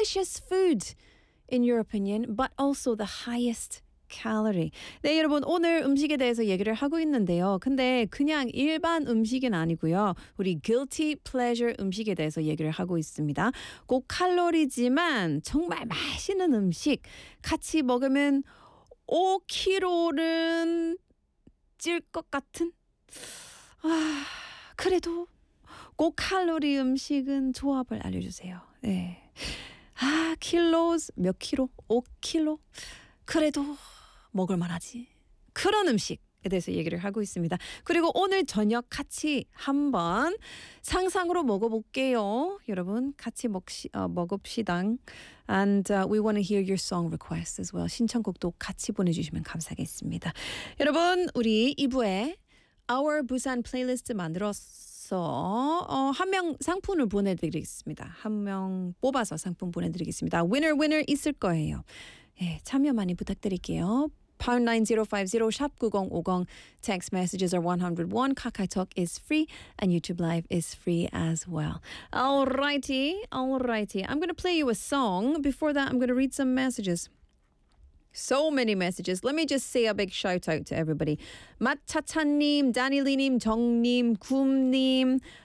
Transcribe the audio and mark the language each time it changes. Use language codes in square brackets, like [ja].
[en] Delicious food, in your opinion, but also the highest calorie. [ko] 네, 여러분, 오늘 음식에 대해서 얘기를 하고 있는데요. 근데 그냥 일반 음식은 아니고요. 우리 guilty pleasure 음식에 대해서 얘기를 하고 있습니다. 고칼로리지만 정말 맛있는 음식 같이 먹으면 5kg는 찔 것 같은? 아, 그래도 고칼로리 음식은 조합을 알려주세요. 네. 아, 킬로스 몇 킬로? 5킬로? 그래도 먹을만하지. 그런 음식에 대해서 얘기를 하고 있습니다. 그리고 오늘 저녁 같이 한번 상상으로 먹어볼게요. 여러분, 같이 먹읍시다. [en] And we want to hear your song requests as well. [ko] 신청곡도 같이 보내주시면 감사하겠습니다. 여러분, 우리 2부에 Our Busan Playlist 만들었어요. 한 명 상품을 보내드리겠습니다. 한 명 뽑아서 상품 보내드리겠습니다. [en] Winner winner [ko] 있을 거예요. 예, 참여 많이 부탁드릴게요. [en] #9050#9050 Text messages are 101. KakaoTalk is free and YouTube Live is free as well. Alrighty, alrighty. I'm gonna play you a song. Before that, I'm gonna read some messages. So many messages. Let me just say a big shout out to everybody. Matata-nim, Danny-li-nim, Jong-nim, Kum-nim.